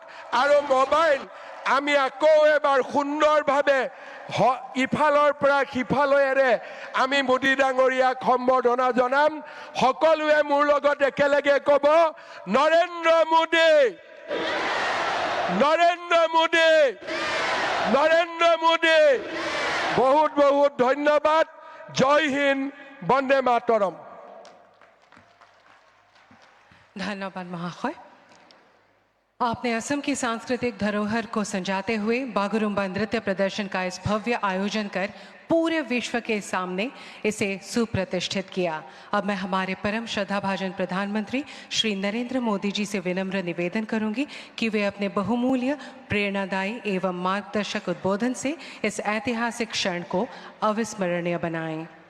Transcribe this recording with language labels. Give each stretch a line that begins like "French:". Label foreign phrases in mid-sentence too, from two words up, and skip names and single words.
Assamese: আৰু মোবাইল আমি আকৌ এবাৰ সুন্দৰভাৱে ইফালৰ পৰা সিফালৰে আমি মোদী ডাঙৰীয়াক সম্বৰ্ধনা জনাম। সকলোৱে মোৰ লগত একেলগে ক'ব, নৰেন্দ্ৰ মোদী, নৰেন্দ্ৰ মোদী, নৰেন্দ্ৰ মোদী। বহুত বহুত ধন্যবাদ।
Hindi: जय हिंद,
Assamese: বন্দে মাতৰম।
Hindi: धन्यवाद महाशय। आपने असम की सांस्कृतिक धरोहर को संजाते हुए बागुरुम्बा नृत्य प्रदर्शन का इस भव्य आयोजन कर पूरे विश्व के सामने इसे सुप्रतिष्ठित किया। अब मैं हमारे परम श्रद्धाभाजन प्रधानमंत्री श्री नरेंद्र मोदी जी से विनम्र निवेदन करूंगी कि वे अपने बहुमूल्य, प्रेरणादायी एवं मार्गदर्शक उद्बोधन से इस ऐतिहासिक क्षण को अविस्मरणीय बनाएं।